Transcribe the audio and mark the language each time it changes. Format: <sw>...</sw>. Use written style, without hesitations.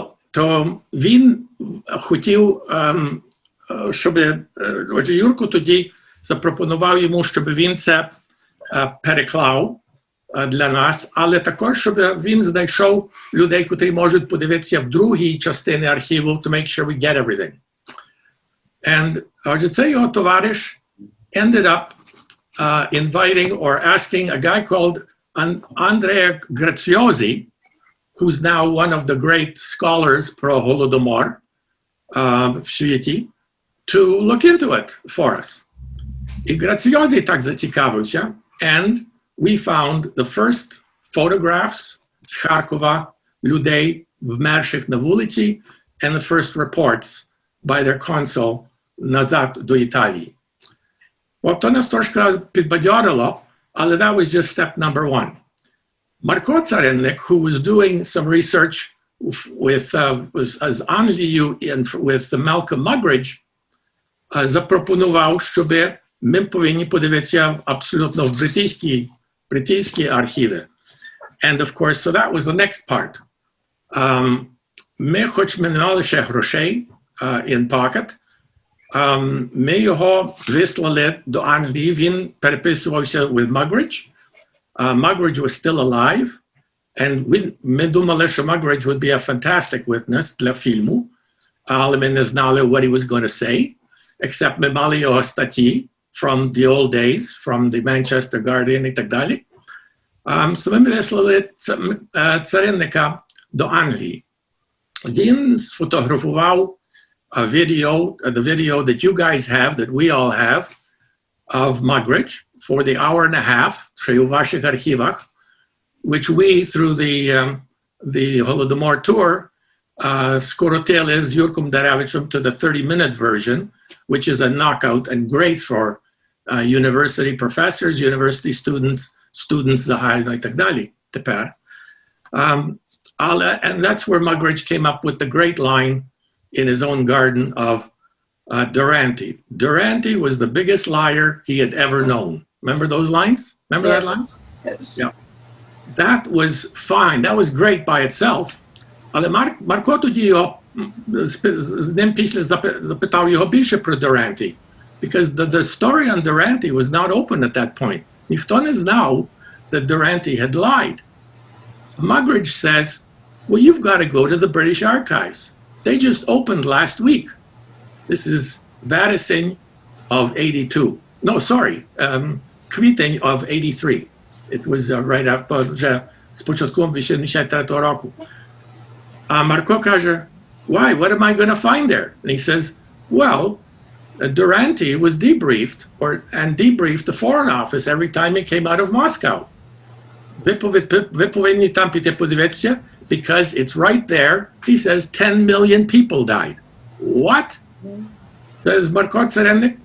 <uk>То він хотів, щоб, отже, Юрко тоді запропонував йому, щоб він це переклав для нас, але також, щоб він знайшов людей, котрі можуть подивитися в другій частині архіву</uk> <en>to make sure we get everything. And,</en> <uk>отже, цей його товариш</uk> <en>ended up inviting or asking a guy called Andrea Graziosi, who's now one of the great scholars pro Holodomor</en> <uk>в світі,</uk> <en>to look into it for us. І Graziosi</en> <uk>так зацікавився,</uk> <en>and we found the first photographs</en> <uk>з Харкова людей, вмерших на вулиці,</uk> <en>and the first reports by their consul</en> <uk>назад до Італії. То нас трошки підбадьорило, але</uk> <en>that was just step number one.</en> <uk>Марко Царенник,</uk> <en>who was doing some research with as</en> <uk>Англію</uk> <en>and with</en> <uk>Malcolm Muggeridge, запропонував, щоб ми повинні подивитися абсолютно в британські архіви.</uk> <en>And of course, so that was the next part.</en> <uk>Ми, хоч ми не мали ще грошей</uk> <en>in pocket,</en> <uk>ми його вислали до Англії, він переписувався with Muggeridge.</uk> <en>Muggeridge was still alive, and</en> <uk>ми думали, що</uk> <en>Muggeridge would be a fantastic witness</en> <uk>для фільму, але ми не знали</uk> <en>what he was going to say, except</en> <uk>ми мали його статті</uk> <en>from the old days, from the Manchester Guardian</en> <uk>і так далі. So ми вислали Царенника до Англії. Він сфотографував</uk> <en>the video that you guys have, that we all have, of Muggeridge for the hour and a half,</en> <uk>що є у ваших архівах,</uk> <en>which we, through the Holodomor tour,</en> <uk>скоротили з Юрком Даревичем</uk> <en>to the 30-minute version, which is a knockout and great for university professors, university students</en> <uk>загально і так далі тепер.</uk> <en>And that's where Muggeridge came up with the great line in his own garden of Durante. Durante was the biggest liar he had ever known. Remember those lines? Remember that line? Yes. Yeah. That was fine. That was great by itself.</en> <uk>Але Марко тоді його, з ним після запитав його більше про Durante.</uk> <en>Because the story on Durante was not open at that point.</en> <uk>Ніхто не знав</uk> <en>that Durante had lied. Muggeridge says, well, you've got to go to the British archives. They just opened last week. This is Vaticine of 82. No, sorry, Квітень of 83. It was right after,</en> <uk>вже з початком 83-го року.</uk> <en>Marco каже, why? What am I going to find there? And he says, well, Durante was debriefed and debriefed the Foreign Office every time he came out of Moscow.</en> <uk>Ви повинні там піти подивитися,</uk> <en>because it's right there. He says 10 million people died. What? Says Marko Cerennik.</en>